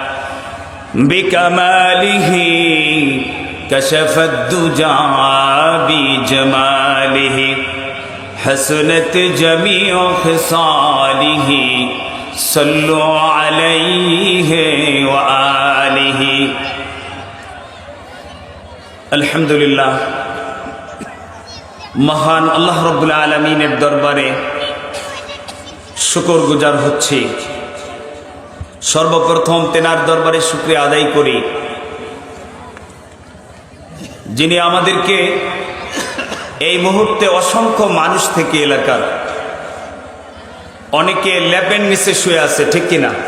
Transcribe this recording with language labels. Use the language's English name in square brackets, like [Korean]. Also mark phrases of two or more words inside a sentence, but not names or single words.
[Arabic] بکمالہ کشف الدجا بجمالہ حسنت جمیع خصالہ صلو علیہ وآلہ الحمدللہ [Bangla] মহান আল্লাহ রাব্বুল আলামিনের দরবারে শুকর গুজার হচ্ছি। সর্বপ্রথম তেনার দরবারে শুকরিয়া আদায় করি যিনি আমাদেরকে এই মুহূর্তে অসংখ্য মানুষ থেকে এলাকার অনেকে ল্যাবের নিচে শুয়ে আছে, ঠিক কিনা?